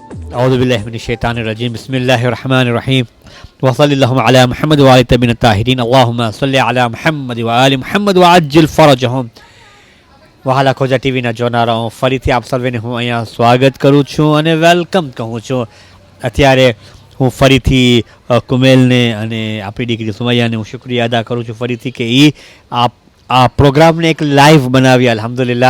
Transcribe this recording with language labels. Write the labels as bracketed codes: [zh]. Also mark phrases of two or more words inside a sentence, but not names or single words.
[ar] أعوذ بالله من الشيطان الرجيم بسم الله الرحمن الرحيم وصلى الله على محمد وآل طيبين طاهرين اللهم صل على محمد وآل محمد وعجل فرجهم. [gu] વહાલા ખોજા ટીવીના જોનારાઓ, ફરીથી આપ સર્વેને હું અહીંયા સ્વાગત કરું છું અને વેલકમ કહું છું. અત્યારે હું ફરીથી કુમેલને અને આપણી દીકરી સુમૈયાને હું શુક્રિયા અદા કરું છું ફરીથી કે એ આ પ્રોગ્રામને એક લાઈવ બનાવી અલ્હમ્દુલિલ્લાહ.